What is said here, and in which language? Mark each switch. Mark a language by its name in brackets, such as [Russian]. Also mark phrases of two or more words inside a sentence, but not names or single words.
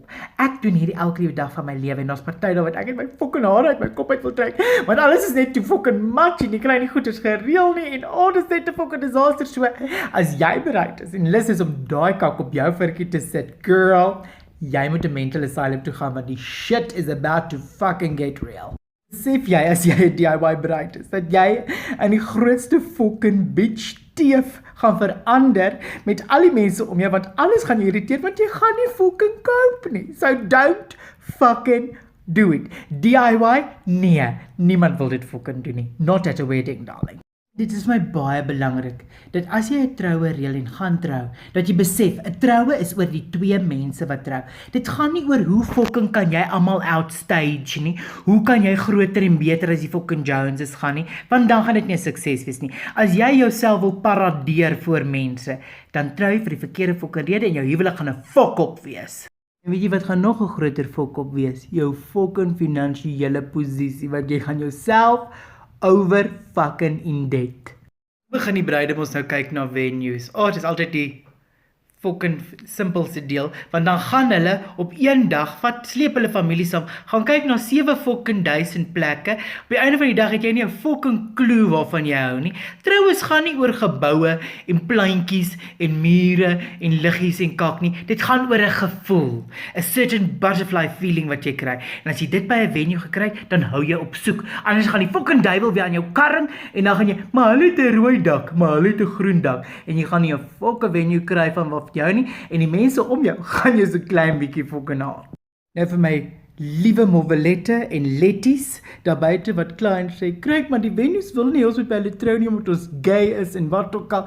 [Afrikaans] Ek doen hierdie elke dag van my lewe en daar's party daar wat ek het my fucking hare uit my kop uit wil trek, want alles is net te [English] fucking much [Afrikaans] en jy kry nie goeders gereël nie en dit is net 'n [English] fucking disaster. [Afrikaans] So, as jy bereid is en lus is om daai kak op jou virkie te sit, girl, jy moet 'n [English] mental asylum [Afrikaans] toe gaan, want die [English] shit is about to fucking get real. [Afrikaans] Besef jy as jy 'n DIY bruid is, dat jy in die grootste [English] fucking bitch [Afrikaans] teef gaan verander met al die mense om jou, want alles gaan jou irriteer, want jy gaan nie fucking koop nie. [English] So don't fucking do it. DIY? [Afrikaans] Nee, niemand wil dit fucking doen nie. [English] Not at a wedding, darling. [Afrikaans] Dit is my baie belangrik, dat as jy 'n troue reël en gaan trou, dat jy besef, 'n troue is oor die 2 mense wat trou. Dit gaan nie oor hoe fucking kan jy almal outstage nie, hoe kan jy groter en beter as die fucking Joneses gaan nie, want dan gaan dit nie 'n sukses wees nie. As jy jouself wil paradeer voor mense, dan trou jy vir die verkeerde fucking rede en jou huwelik gaan 'n fok-op wees. En weet jy wat gaan nog 'n groter fok-op wees? Jou fucking finansiële posisie, want jy gaan jouself [English] over fucking in debt. [Afrikaans] Begin die bruide ons nou kyk na venues. Dit is altyd die fucking simpelste deel, want dan gaan hulle op een dag, sleep hulle familie saam, gaan kyk na 7 fucking 1000 plekke. Op die einde van die dag het jy nie 'n [English] fucking clue [Afrikaans] waarvan jy hou nie. Trouwens gaan nie oor geboue en plantjies en mure en liggies en kak nie. Dit gaan oor 'n gevoel, 'n [English] certain butterfly feeling [Afrikaans] wat jy kry. En as jy dit by 'n venue gekry het, dan hou jy op soek. Anders gaan die fucking duiwel weer aan jou karring en dan gaan jy, maar hulle het 'n rooi dak, maar hulle het 'n groen dak en jy gaan nie 'n [English] fucking venue [Afrikaans] kry van jou nie, en die mense om jou gaan jou so klein bietjie fucking haat. Nou vir my liewe Movelette en Letties daar buite wat klaar en sê, kyk maar die venues wil nie ons met by hulle trou nie omdat ons gay is en wat ook al.